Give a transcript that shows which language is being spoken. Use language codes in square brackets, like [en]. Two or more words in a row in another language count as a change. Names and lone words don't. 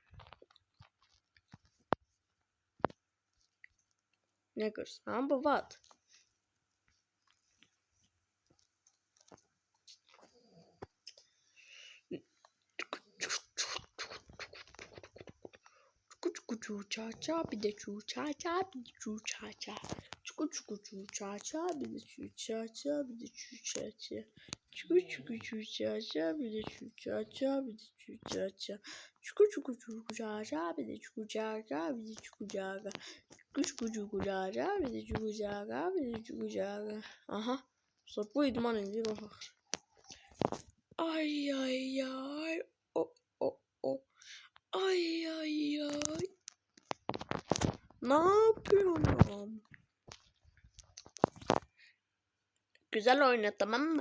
[tr] Ne görsen bu what? Çu ça ça bir de çu ça ça bir de çu ça ça. Çu ça ça bir de çu ça ça bir de çu ça ça. Çu ça ça bir de çu ça ça bir de çu ça ça. Çu ça ça bir de çu ça ça bir de çu ça ça. Çu ça ça bir de çu ça ça bir de çu ça ça. Aha. Sonra bu idman ediyor bak. Ay. O. Ay. Ne yapıyorum? Güzel oyna tamam mı?